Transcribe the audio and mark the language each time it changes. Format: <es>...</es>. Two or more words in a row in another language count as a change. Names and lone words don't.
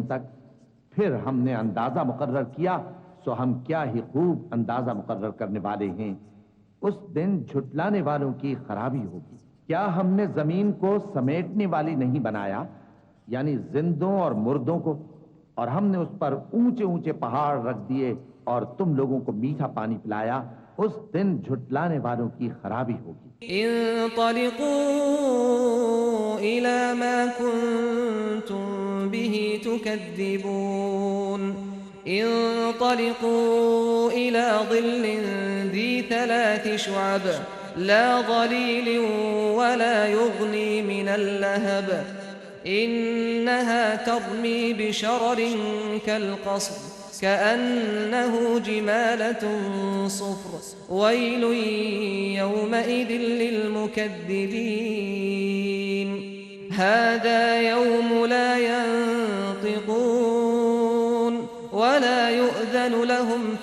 <ur>تک پھر ہم نے اندازہ مقرر کیا سو ہم کیا ہی خوب اندازہ مقرر کرنے والے ہیں اس دن جھٹلانے والوں کی خرابی ہوگی کیا ہم نے زمین کو سمیٹنے والی نہیں بنایا یعنی زندوں اور مردوں کو اور ہم نے اس پر اونچے اونچے پہاڑ رکھ دیے اور تم لوگوں کو میٹھا پانی پلایا اس دن جھٹلانے والوں کی خرابی ہوگی</ur> <ar>انطلقوا إلى ما كنتم به تكذبون انطلقوا إلى ظل ذي ثلاث شعب لا ظليل ولا يغني من اللهب إنها ترمي بشرر كالقصر كأنه جمالة صفر ويل يومئذ للمكذبين هذا يوم لا ينطقون ولا يؤذن لهم</ar>